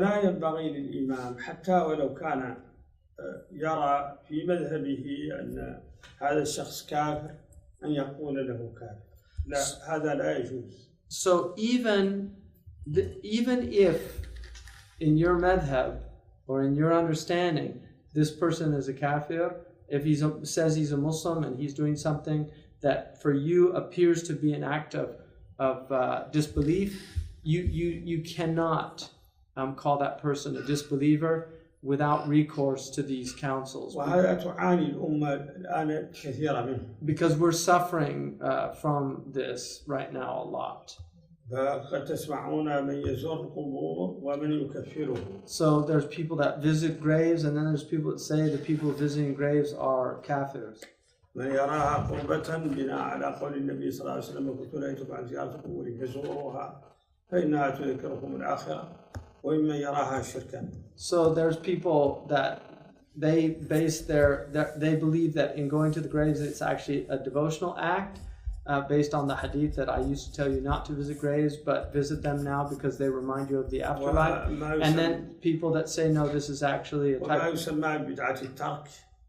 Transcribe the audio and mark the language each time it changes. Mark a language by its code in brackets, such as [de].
[ar] لا ينبغي للإمام حتى ولو كان يرى في مذهبه أن هذا الشخص كافر أن يقول له كافر. لا، هذا لا يجوز. [en] So even if in your madhab or in your understanding this person is a kafir, if he says he's a Muslim and he's doing something that for you appears to be an act of disbelief, you cannot call that person a disbeliever without recourse to these councils. [ar] وهذا تعاني الأمة الآن كثيرا منه. [en] Because we're suffering from this right now a lot. [ar] فقد تسمعون من يزور القبور ومن يكفره. [en] So there's people that visit graves, and then there's people that say the people visiting graves are kafirs. [ar] من يراها قربة بناء على قول النبي صلى الله عليه وسلم كنت نهيتكم عن زيارة القبور فزوروها فإنها تذكركم الآخرة ومن يراها شركا. [en] So there's people that they base they believe that in going to the graves it's actually a devotional act based on the hadith that I used to tell you not to visit graves but visit them now because they remind you of the afterlife. And then people that say no, this is actually a type of...